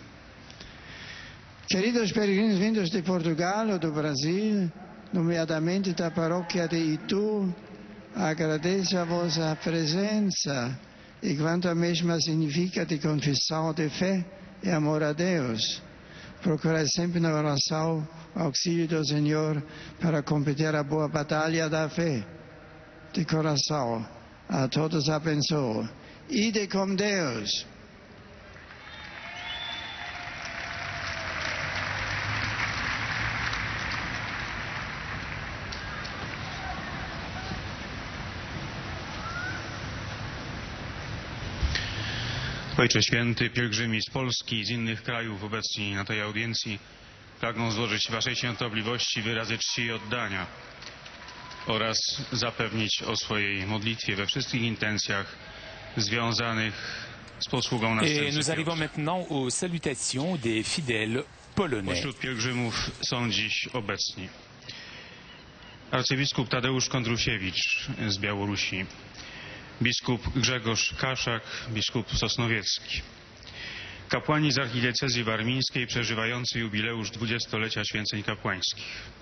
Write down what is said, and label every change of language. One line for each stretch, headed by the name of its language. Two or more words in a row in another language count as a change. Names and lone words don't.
Portuguese: Queridos peregrinos vindos de Portugal ou do Brasil, nomeadamente da paróquia de Itu, agradeço a vossa presença e quanto a mesma significa de confissão de fé e amor a Deus. Procurai sempre na oração o auxílio do Senhor para combater a boa batalha da fé. De coração, a todos abençoo. Ide com Deus.
Polish: Ojcze Święty, pielgrzymi z Polski i z innych krajów obecni na tej audiencji pragną złożyć Waszej świętobliwości wyrazy czci i oddania oraz zapewnić o swojej modlitwie we wszystkich intencjach związanych z posługą następcy.
French: Nous arrivons maintenant aux salutations des fidèles polonais.
Polish: Pośród pielgrzymów są dziś obecni arcybiskup Tadeusz Kondrusiewicz z Białorusi, biskup Grzegorz Kaszak, biskup Sosnowiecki, kapłani z archidiecezji warmińskiej przeżywający jubileusz 20-lecia święceń kapłańskich,